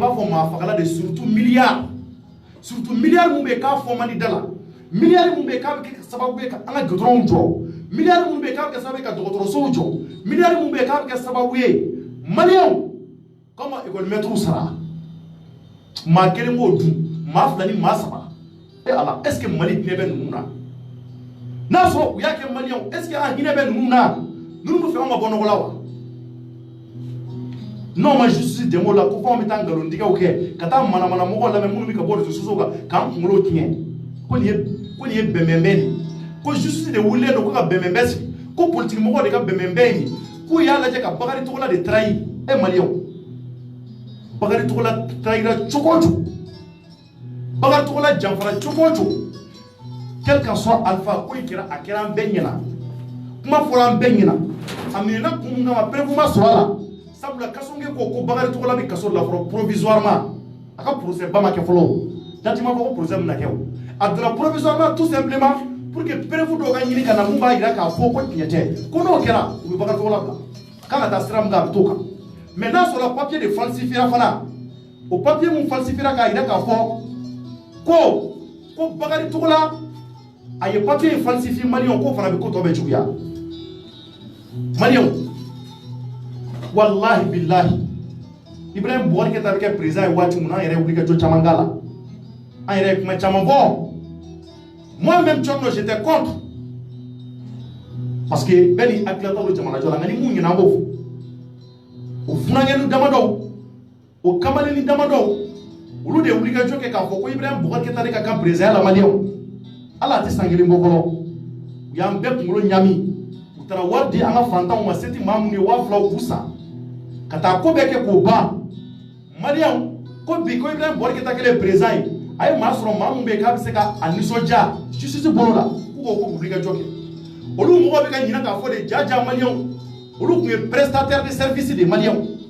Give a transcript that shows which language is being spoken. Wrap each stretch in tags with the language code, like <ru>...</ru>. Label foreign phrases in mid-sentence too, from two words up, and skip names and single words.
<bm>b'a fɔ maa fagala de surtout milliard mun bɛ k'a fɔ man di da la milliard mun bɛ k'a bɛ kɛ sababu ye ka an ka goudron jɔ milliard mun bɛ k'a bɛ kɛ sababu ye ka dɔgɔtɔrɔsow jɔ milliard mun bɛ k'a bɛ kɛ sababu ye Maliyɛnw k'an ma école maître sara maa kelen b'o dun maa fila ni maa saba e ala</bm> <fr>est ce que</fr> <bm>Mali hinɛ bɛ ninnu na n'a sɔrɔ u y'a kɛ Maliyɛnw</bm> <fr>est ce que</fr> <bm>an hinɛ bɛ ninnu na ninnu bɛ fɛ an ka bɔ nɔgɔ la wa n'anw ma justice dɛmɛ o la ko f'anw bɛ taa nkalontigɛw kɛ ka taa manamanamɔgɔw lamɛn minnu bɛ ka bɔ</bm> <fr>réseaux sociaux</fr> <bm>kan k'an kunkolo tiɲɛ ko nin ye bɛnbɛnbɛn de ko justice de wulilen don ko ka bɛnbɛnbɛn sigi ko politique mɔgɔw de ka bɛnbɛnbɛn ye k'u y'a lajɛ ka Bakari Togola de trahir e Maliyɛnw Bakari Togola trahira cogo o cogo Bakari Togola janfara cogo o cogo</bm> <fr>quel qu'en soit</fr> <bm>alpha ko in kɛra a kɛra an bɛɛ ɲɛna kuma fɔra an bɛɛ ɲɛna a minɛna kun min kama preuve ma sɔrɔ a la sabula Kasonge ko Bakari Togola bɛ kaso la fɔlɔ provisoirement a ka procès ba ma kɛ fɔlɔ date ma fɔ ko procès bɛna kɛ o a donna provisoirement</bm> <fr>tout simplement pour que</fr> <bm>preuve dɔw ka ɲini ka na mun b'a jira k'a fɔ ko tiɲɛ tɛ ko n'o kɛra u bɛ Bakari Togola bila k'an ka taa sira min kan a bɛ t'o kan mais n'a sɔrɔ papier de falsifiera fana o papier mun falsifiera k'a jira k'a fɔ ko Bakari Togola a ye papier in falsifié Maliyɛnw k'o fana bɛ ko tɔ bɛ juguya Maliyɛnw</bm> <ar>والله بالله</ar> <bm>Ibrahim Boubacar Keïta bɛ kɛ président ye waati mun na an yɛrɛ wuli ka jɔ caman k'a la an yɛrɛ ye kuma caman fɔ moi-même Tchorno</bm> <fr>j'étais contre parce que</fr> <bm>bɛɛ ni hakilila don jamana jɔ la nka ni mun ɲɛna an b'o fɔ o funankɛni damadɔw o kamalenni damadɔw olu de wuli ka jɔ kɛ k'a fɔ ko Ibrahim Boubacar Keïta de ka kan président la Maliyɛnw ala a tɛ san kelen bɔ fɔlɔ u y'an bɛɛ kunkolo ɲami u taara wari di an ka fantanw ma se tɛ maa minnu ye 2000 k'u san ka taa ko bɛɛ kɛ k'o ban Maliyɛnw ko bi ko Ibrahim Boubacar Keïta kɛlen président ye a ye maa sɔrɔ maa min bɛ yen k'a bɛ se ka a nisɔndiya justice bolo la k'u ko wuli ka jɔ kɛ olu mɔgɔw bɛ ka ɲinɛ k'a fɔ de jaja Maliyɛnw olu tun ye</bm> <fr>prestataire de service</fr> <bm>de Maliyɛnw</bm>